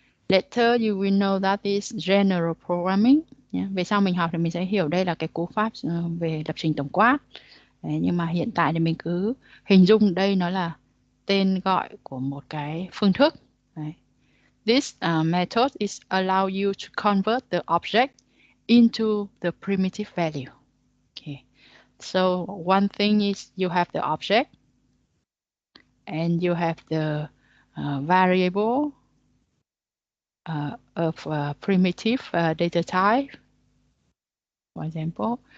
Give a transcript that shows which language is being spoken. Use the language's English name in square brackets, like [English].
[English] Later you will know that is general programming. [Vietnamese] Về sau mình học thì mình sẽ hiểu đây là cái cú pháp về lập trình tổng quát. Nhưng mà hiện tại thì mình cứ hình dung đây nó là tên gọi của một cái phương thức. [English] This method is allow you to convert the object into the primitive value. Okay. So one thing is you have the object and you have the variable of primitive data type, for example.